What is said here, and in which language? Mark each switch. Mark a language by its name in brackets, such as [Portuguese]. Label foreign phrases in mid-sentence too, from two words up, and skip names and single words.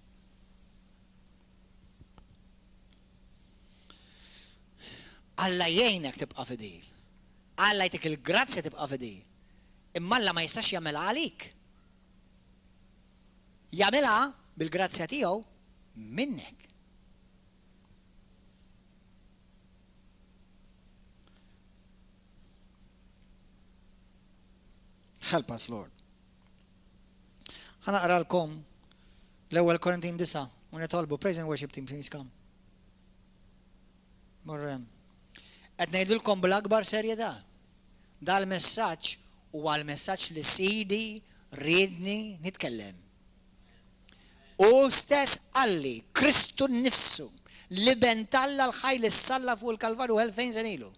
[Maltese] Alla jgħinek tibqa' fidil. Alla jtik il-grazzja tibqa' fidil. Imma Alla ma jistax jagħmilha għalik. Jagħmilha bil-grazzja tiegħu minnek. [English] Help us, Lord. [Maltese] Ħanaqralkom l-ewwel Korintin 9 u nitolbu [English] praise and worship team please come. [Maltese] Morrem. Qed ngħidulkom bl-akbar serjetà. Dal-messaġġ huwa l-messaġġ li sidi riedni nitkellem. U stess għalli Kristu nnifsu li bentalla l-ħajl is-salla fuq il-Kalvarju 2000 sen ilu.